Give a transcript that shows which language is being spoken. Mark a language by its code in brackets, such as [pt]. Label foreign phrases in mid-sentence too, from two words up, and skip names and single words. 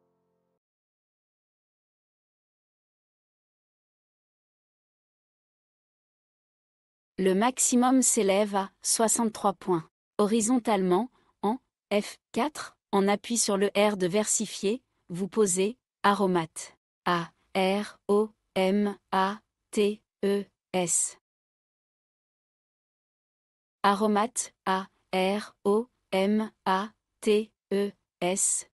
[fr] Le maximum s'élève à 63 points. Horizontalement, en F4, on appuie sur le R de versifier, vous posez aromate. A-R-O-M-A-T-E-S. Aromate A-R-O-M-A-T-E-S.